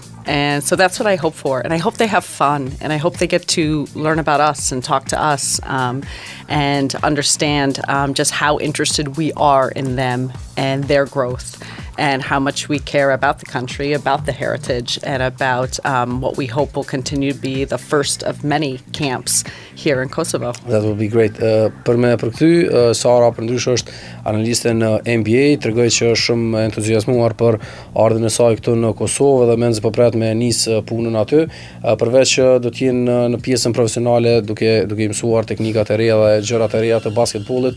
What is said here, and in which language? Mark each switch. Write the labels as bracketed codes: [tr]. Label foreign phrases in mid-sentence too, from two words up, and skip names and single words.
[en] And so that's what I hope for. And I hope they have fun, and I hope they get to learn about us and talk to us, and understand just how interested we are in them and their growth, and how much we care about the country, about the heritage, and about what we hope will continue to be the first of many camps here in Kosovo. That would be great. [sq] Për me përkthy, Sara përndryshe është analiste në NBA, tregoi që është shumë entuziazmuar për ardhmën e saj këtu në Kosovë dhe mendje po pret me nis punën aty, përveç që do të jenë në pjesën profesionale duke mësuar teknikat e reja dhe gjërat e reja të basketbollit.